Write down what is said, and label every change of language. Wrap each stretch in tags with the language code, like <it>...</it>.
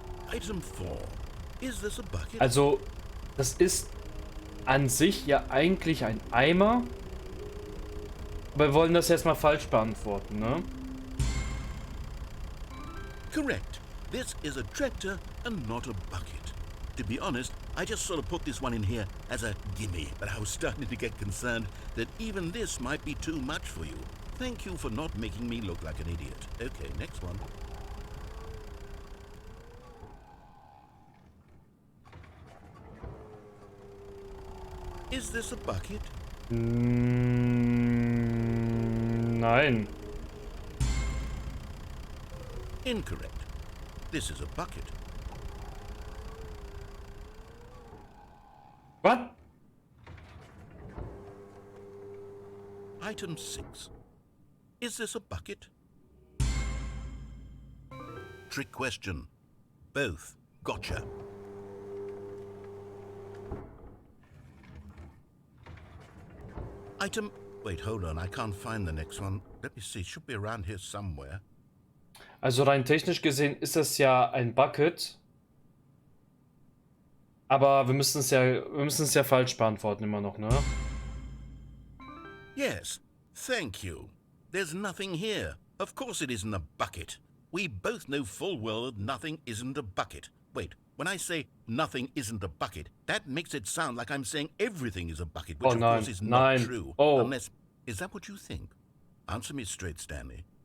<en>Item 4. Is this a bucket?</en> <de>Also, das ist an sich ja eigentlich ein Eimer. Aber wir wollen das jetzt mal falsch beantworten, ne?</de> <en>Correct. This is a tractor and not a bucket. To be honest, I just sort of put this one in here as a gimme, but I was starting to get concerned that even this might be too much for you. Thank you for not making me look like an idiot. Okay, next one. Is this a bucket?</en> <de>Nein.</de> <en>Incorrect. This is a bucket.</en> <de>Was?</de> <en>Item 6. Is this a bucket? Trick question. Both. Gotcha. Item... Wait, hold on. I can't find the next one. Let me see. It should be around here somewhere.</en> <de>Also rein technisch gesehen ist das ja ein Bucket. Aber wir müssen es ja falsch beantworten immer noch, ne?</de> <en>Yes. Thank you. There's nothing here. Of course it isn't a bucket. We both know full well that nothing isn't a bucket. Wait, when I say nothing isn't a bucket, that makes it sound like I'm saying everything is a bucket, which Oh, of</en> <de>nein,</de> <en>course is not</en> <de>nein.</de> <en>true. Oh. Unless... Is that what you think? Answer me straight, Stanley.</en>